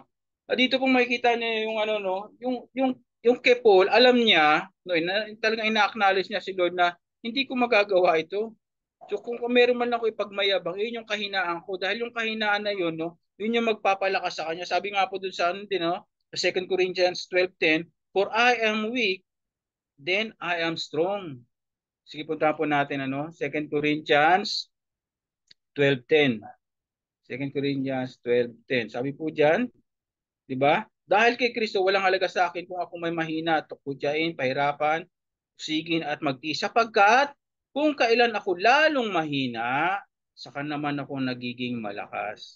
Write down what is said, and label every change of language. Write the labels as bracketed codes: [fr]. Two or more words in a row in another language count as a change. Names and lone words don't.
[tl] Dito pong makikita niyo yung ano, no, yung kay Paul, alam niya, no, talagang ina-acknowledge niya si Lord na hindi ko magagawa ito. So kung meron man ako ipagmayabang, yun yung kahinaan ko. Dahil yung kahinaan na yun, no, yun yung magpapalakas sa kanya. Sabi nga po dun sa ano din, no, sa 2 Corinthians 12:10, [en] for I am weak, then I am strong. [tl] Sige, punta po natin, ano, 2 Corinthians 12:10. 2 Corinthians 12:10. Sabi po diyan, 'di ba? Dahil kay Kristo walang halaga sa akin kung ako may mahina, tukutyain, pahirapan, sigin at magtiis, sapagkat kung kailan ako lalong mahina, saka naman ako nagiging malakas.